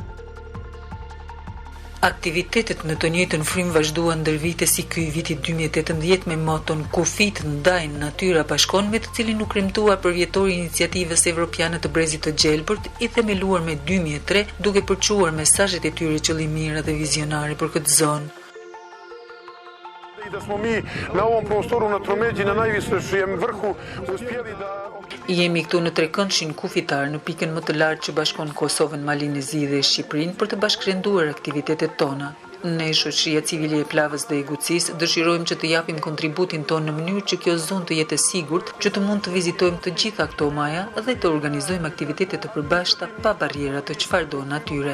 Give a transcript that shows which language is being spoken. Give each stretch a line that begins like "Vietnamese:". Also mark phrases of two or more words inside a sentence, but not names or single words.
Albanian: Aktivitetet në të njëjtën frymë vazhduan ndër vite si ky i vitit 2018 me moton Kufit ndajnë natyra bashkon, me të cilin u kremtua përvjetori iniciativës evropiane të Brezit të Gjelbërt, i themeluar me 2003, duke përquar mesazhet e tyre qëllimira dhe vizionare për këtë zonë.
Serbian: Da smo mi na ovom prostoru na tromeđi na najvišem vrhu uspjeli da...
Albanian: Jemi këtu në trekëndshin kufitar në pikën më të lartë që bashkon Kosovën, Malin e Zi dhe Shqipërinë për të bashkërenduar aktivitetet tona. Ne, shoqëria civile e Plavës dhe e Gucisë, dëshirojmë që të japim kontributin tonë në mënyrë që kjo zonë të jetë e sigurt, që të mund të vizitojmë të gjitha këto maja dhe të organizojmë aktivitete të përbashkëta pa barriera të çfarëdo natyre.